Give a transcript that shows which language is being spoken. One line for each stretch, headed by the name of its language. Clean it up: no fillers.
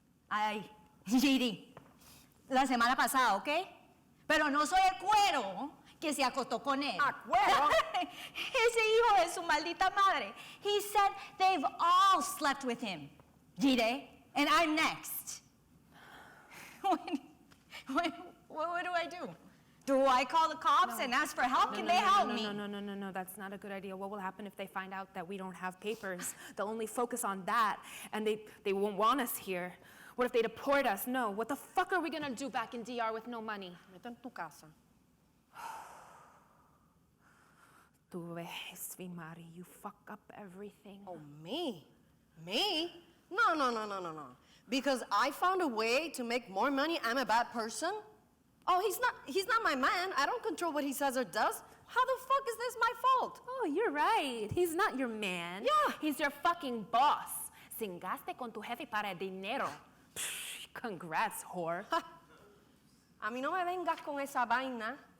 Spanish: Ay, Giri, la semana pasada, ¿ok? Pero no soy el cuero que se acostó con él. Ah, cuero. Ese hijo de su maldita madre.
English: He said they've all slept with him. Gire, and I'm next. What do I do? Do I call the cops and ask for help? Can they help me? No, that's not a good idea. What will happen if they find out that we don't have papers? They'll only focus on that, and they won't want us here. What if they deport us? No, what the fuck are we gonna do back in DR with no money?
Spanish: Vete en tu casa. Tu ves,
English: Vimari, you fuck up everything. Oh, me? Me? No. Because I found a way to make more money, I'm a bad person? Oh, he's not my man. I don't control what he says or does. How the fuck is this my fault? Oh, you're right. He's not your man. Yeah. He's your fucking boss.
Spanish: Cingaste con tu jefe para dinero.
English: Psh, congrats, whore.
Spanish: A mí no me vengas con esa vaina.